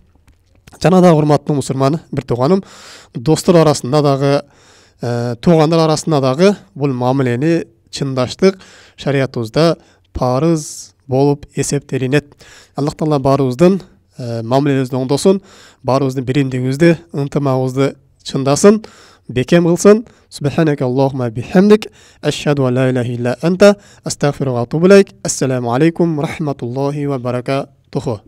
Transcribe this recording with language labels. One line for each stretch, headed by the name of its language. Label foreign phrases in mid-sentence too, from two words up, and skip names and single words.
Kyrgyz: Жана да урматтуу мусулман бир тууганым, достор арасында дагы, туугандар арасында дагы бул мамилени чындаштык шариятыбызда парыз болуп эсептелинет. Аллах Таала баарыбыздын мамилебизди оңдосун, баарыбыздын биримдигибизди, ынтымагыбызды чындасын, бекем кылсын.
Arabic: سبحانك اللهم وبحمدك أشهد أن لا إله إلا أنت أستغفرك وأتوب إليك. السلام عليكم ورحمة الله وبركاته.